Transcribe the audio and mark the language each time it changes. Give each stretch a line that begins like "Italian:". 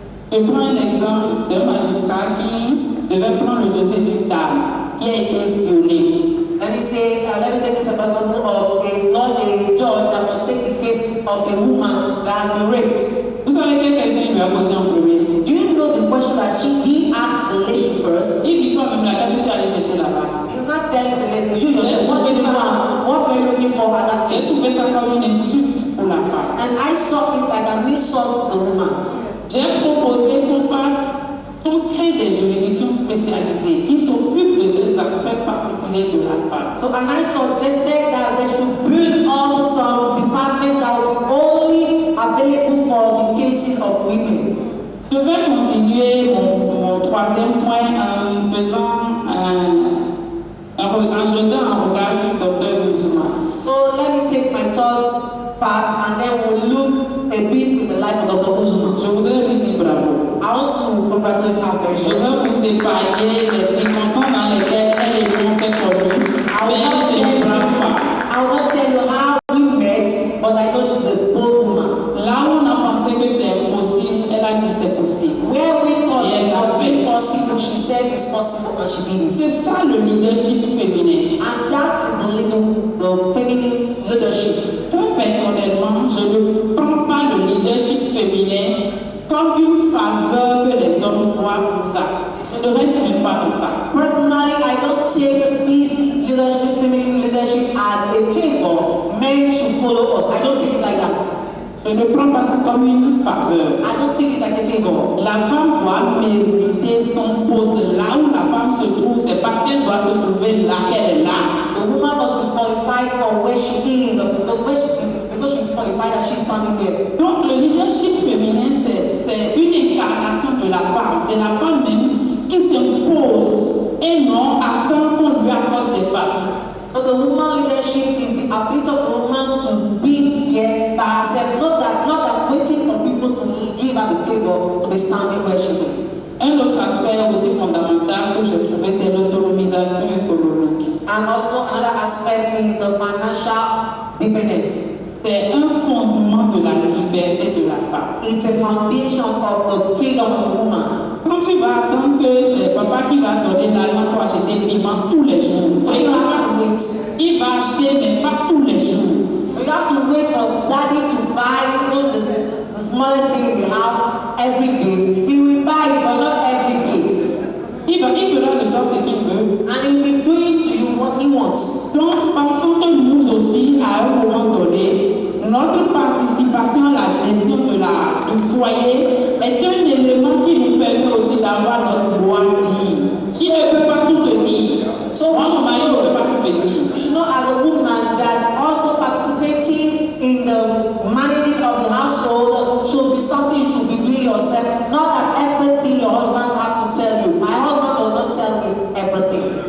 French: Je prends un exemple d'un magistrat qui devait prendre le dossier d'une dame qui a été violée.
English: Let me say, let me take this example of a judge that must take the case of a woman that has been raped.
French: Vous savez quelle question il lui a posé en premier?
English: Do you know the question that he asked the lady first?
French: Il dit quoi même la question que tu allais chercher là-bas?
English: He's not telling the lady, you yourself, what do you want? What were you looking for at that
French: J'ai
English: case?
French: trouvé ça comme une insulte pour la femme.
English: And I saw it like an insult to the woman.
French: J'ai proposé qu'on crée des juridictions spécialisées qui s'occupent de ces aspects particuliers de la femme.
English: So and I suggested that they should build up some department that will be only available for the cases of women.
French: Je vais continuer mon troisième point en faisant en jetant un regard sur le docteur Zuma.
English: So let me take my third part and then we'll look a bit in the life of Dr. Uzuma.
French: Je voudrais lui dire bravo.
English: I want to congratulate her very
French: Je
English: much.
French: veux vous épargner les circonstances dans lesquelles elle est conseillée connue. Mais elle est une brave femme.
English: I will not tell you how we met, but I know she's a bold woman.
French: Là où on a pensé que c'est impossible, elle a dit c'est possible.
English: Where we thought Yeah, it was that's it. impossible, she said it's possible and she did it.
French: C'est ça le leadership féminin.
English: And that is the feminine leadership.
French: Très personnellement, je ne prends pas le leadership féminin comme une faveur que les hommes doivent nous apporter. Je ne reste même pas dans ça.
English: Personally, I don't take this leadership, feminine leadership as a favor. Men should follow us. I don't take it like that.
French: Je ne prends pas ça comme une faveur.
English: I don't take it like a favor.
French: La femme doit mériter son poste. Là où la femme se trouve, c'est parce qu'elle doit se trouver là qu'elle est là.
English: The woman must be qualified for where she is, because where she is because she's qualified that she's standing there.
French: Donc le leadership féminin, c'est une incarnation de la femme. C'est la femme même qui s'impose et non attend qu'on lui accorde des femmes.
English: So the woman leadership is the ability of the woman to be there by herself, not that waiting for people to give her the favor to be standing where she is.
French: Un autre aspect aussi fondamental que je trouvais, c'est l'autonomisation économique.
English: And also another aspect is the financial dependence.
French: C'est un fondement de la liberté de la femme.
English: It's a foundation of the freedom of a woman.
French: Quand tu vas attendre que que c'est papa qui va donner l'argent pour acheter le piment tous les jours.
English: When you have to wait,
French: Il va acheter, mais pas tous les jours.
English: you have to wait for daddy to buy even the smallest thing in the house every day. He will buy it, but not every day.
French: Il fera de toi ce qu'il veut.
English: And he will be doing to you what he wants.
French: Donc, pensons que nous aussi, à un moment donné, notre participation à la gestion du foyer est un élément qui nous permet aussi d'avoir notre mot à dire. Qui ne peut pas tout te dire. Moi, mon mari ne peut pas tout me dire.
English: You should know as a woman that also participating in the managing of the household should be something you should be doing yourself. Not that everything your husband have to tell you. My husband does not tell me everything.